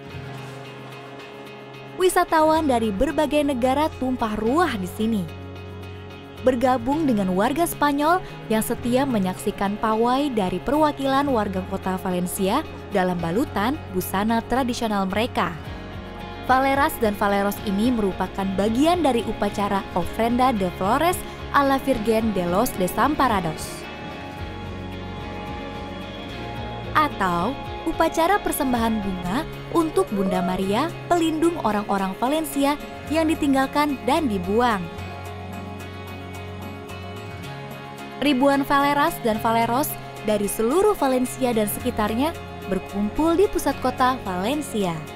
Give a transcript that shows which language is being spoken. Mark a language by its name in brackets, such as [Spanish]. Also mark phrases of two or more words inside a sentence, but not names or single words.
[Indonesian] Wisatawan dari berbagai negara tumpah ruah di sini. Bergabung dengan warga Spanyol yang setia menyaksikan pawai dari perwakilan warga kota Valencia dalam balutan busana tradisional mereka. Faleras dan Faleros ini merupakan bagian dari upacara Ofrenda de Flores a la Virgen de los Desamparados. Atau upacara persembahan bunga untuk Bunda Maria, pelindung orang-orang Valencia yang ditinggalkan dan dibuang. Ribuan Faleras dan Faleros dari seluruh Valencia dan sekitarnya berkumpul di pusat kota Valencia.